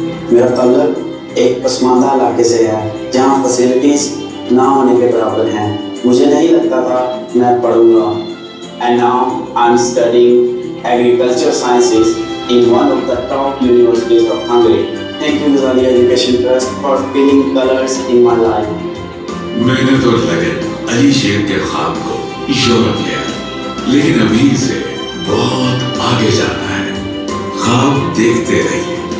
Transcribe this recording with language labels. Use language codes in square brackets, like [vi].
[ur] میرا تعلق ایک پسماندہ علاقے سے ہے جہاں فیسلٹیز نہ ہونے کے برابر ہیں۔ مجھے نہیں لگتا تھا میں پڑھوں گا۔ [en] And now I'm studying agriculture sciences in one of the top universities of Hungary. Thank you Ghazali Education Trust for filling colors in my life. [ur] محنت اور لگن علی شیر کے خواب کو یورپ لے آئی، لیکن ابھی سے بہت آگے جانا ہے۔ خواب دیکھتے رہیے۔